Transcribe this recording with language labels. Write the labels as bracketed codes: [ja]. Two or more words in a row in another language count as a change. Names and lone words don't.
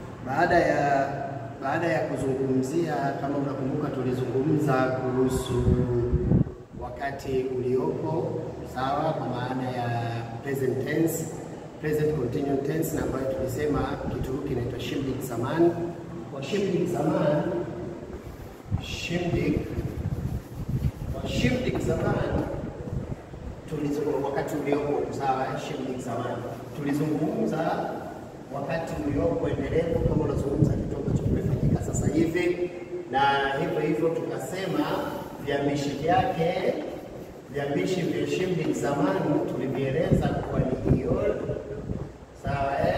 [sw] Baada ya kuzungumzia, kama unakumbuka, tulizungumza kuhusu wakati uliopo, sawa, kwa maana ya [en] present tense, present continuous tense, [sw] na ambayo tulisema Kituruki inaitwa [tr] şimdik zaman. [sw] Kwa [tr] şimdik zaman, şimdik zaman [sw] tulizungumza wakati uliopo, sawa, [tr] şimdik zaman. [sw] Tulizungumza wakati uliopo endelevu, kama unazungumza kitu ambacho kimefanyika sasa hivi, na hivyo tukasema viambishi vyake, viambishi vya [tr] şimdik zaman [sw] tulivieleza kuwa ni iol, sawa.